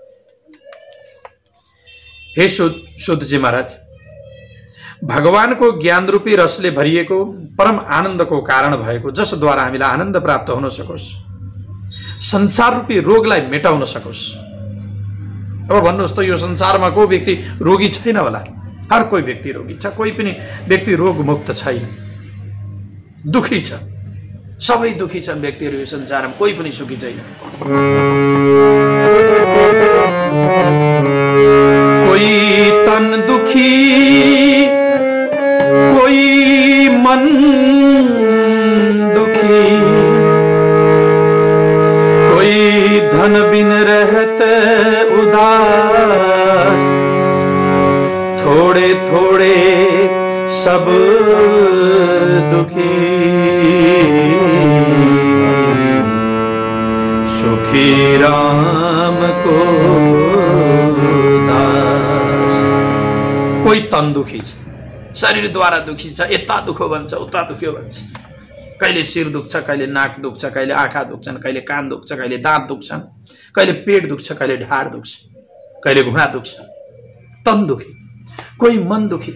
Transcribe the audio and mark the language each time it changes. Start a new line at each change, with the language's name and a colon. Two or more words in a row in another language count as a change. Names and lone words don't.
Nepali: हे सुतजी महाराज, भगवानको ज्ञान रूपी रसले भरिएको परम आनन्दको कारण भएको, जसद्वारा हामीलाई आनन्द प्राप्त हुन सकोस्, संसार रूपी रोगलाई मेटाउन सकोस्। अब भन्नुहोस् त, यो संसारमा को व्यक्ति रोगी छैन होला? हर कोही व्यक्ति रोगी छ, कोही पनि व्यक्ति रोगमुक्त छैन, दुखी छ। सबै दुखी छन् व्यक्तिहरू यो संसारमा, कोही पनि सुखी छैन।
Hindi: कोई तन दुखी, कोई मन दुखी, कोई धन बिन रहत उदास, थोड़े थोड़े सब दुखी, सुखी राम को दास।
Nepali: कोही तन दुखी छ, शरीरद्वारा दुखी छ, यता दुखो भन्छ उता दुख्यो भन्छ। कहिले शिर दुख्छ, कहिले नाक दुख्छ, कहिले आँखा दुख्छन्, कहिले कान दुख्छ, कहिले दाँत दुख्छन्, कहिले पेट दुख्छ, कहिले ढाड दुख्छ, कहिले घुँडा दुख्छ। तन दुखी। कोही मन दुखी।